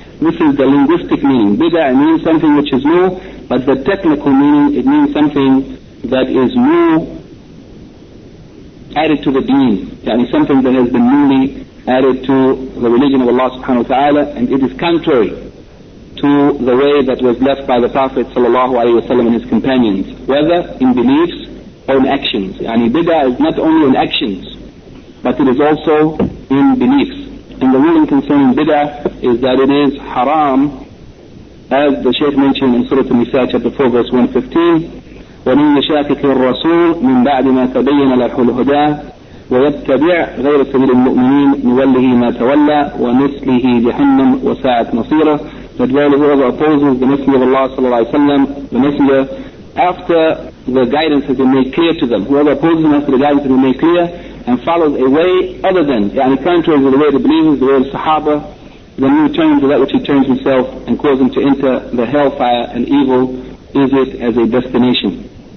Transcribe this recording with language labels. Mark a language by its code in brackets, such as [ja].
[en] This is the linguistic meaning. Bid'ah means something which is new, but the technical meaning, it means something that is new, added to the deen, yani something that has been newly added to the religion of Allah subhanahu wa ta'ala, and it is contrary to the way that was left by the Prophet sallallahu alayhi wa sallam and his companions, whether in beliefs or in actions. Yani bid'ah is not only in actions, but it is also in beliefs. And the ruling concerning bid'ah is that it is haram, as the Shaykh mentioned in Surah An-Nisa, chapter 4, verse 115, [ar] وَمِنْ يَشَاكِكِ الرَّسُولِ مِنْ بَعْدِ مَا تَبَيَّنَ لَحُ الْهُدَى وَيَتَّبِعْ غَيْرَ سَبِيلِ الْمُؤْمِنِينَ نُوَلِّهِ مَا تَوَلَّى وَنُسْلِهِ جَهَنَّمْ وَسَاعَتْ مَصِيرًا. [en] That verily whoever opposes the Messenger of Allah sallallahu alayhi wa sallam, the Messenger, after the guidance has been made clear to them, whoever opposes them after the guidance has been made clear, and follows a way other than, yani contrary to the way of the believers, the way of the Sahaba, then he returns to that which he turns himself and causes him to enter the hellfire and evil is it as a destination.